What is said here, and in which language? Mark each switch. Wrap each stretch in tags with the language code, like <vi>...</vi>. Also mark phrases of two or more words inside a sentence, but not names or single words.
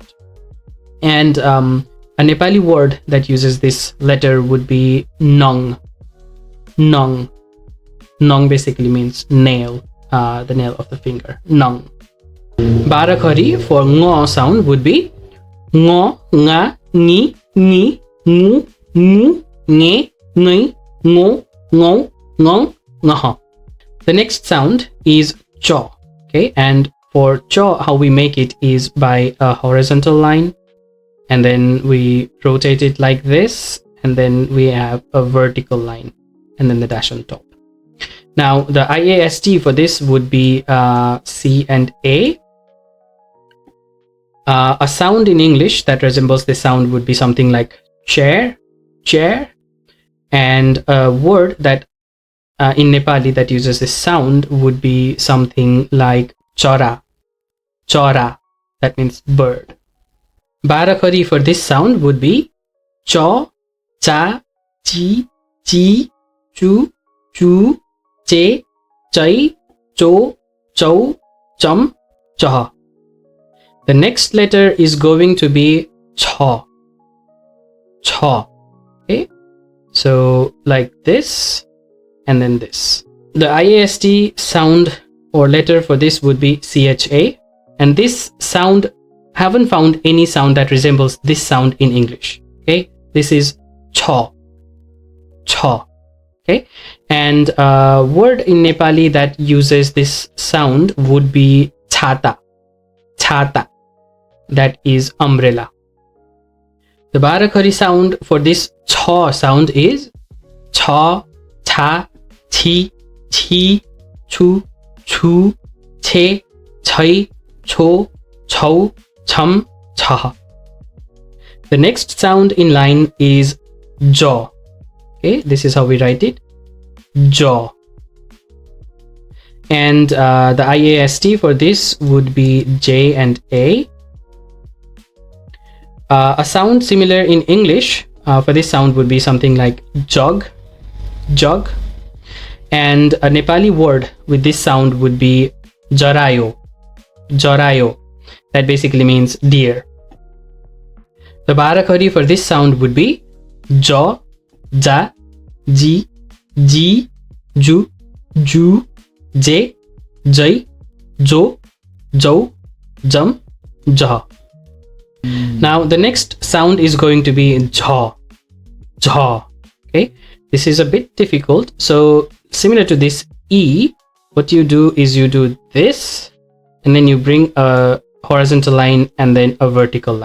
<en>And a Nepali word that uses this letter would be nong. Nong. Nong basically means nail, the nail of the finger. Nong. Barakhari for ngo sound would be ngo, nga, ni, ni, ngu, ngu, nge, ngai, ngo, ngong, ngong, ngaha. The next sound is cho. Okay, and for cho, how we make it is by a horizontal line, and then we rotate it like this, and then we have a vertical line, and then the dash on top. Now the IAST for this would be C and A. A sound in English that resembles this sound would be something like chair, chair, and a word that in Nepali that uses this sound would be something like chora, chora, that means bird. Barakhari for this sound would be cho, cha, chi, chi, chu, chu, che, chai, cho, chau, chum, chaha. The next letter is going to be cha. Cha. Okay, so like this, and then this. The IAST sound or letter for this would be CHA, and this sound, haven't found any sound that resembles this sound in English. Okay, this is cha. Cha. Okay, and a word in Nepali that uses this sound would be chata. Chata. That is umbrella. The Barakhari sound for this cha sound is cha, cha, chi, chi, chu, chu, che, chai, cho, chau, chum, chaha. The next sound in line is jaw. Okay, this is how we write it, jaw. And the IAST for this would be J and A. A sound similar in English for this sound would be something like jog, jog. And a Nepali word with this sound would be jarayo, jarayo. That basically means deer. The Barakhari for this sound would be jaw, ja, ji, ji, ju, ju, je, jai, jo, jau, jam, jah. Now the next sound is going to be jaw, jaw. Okay, this is a bit difficult. So similar to this E, what you do is you do this, and then you bring a horizontal line and then a vertical line.</en>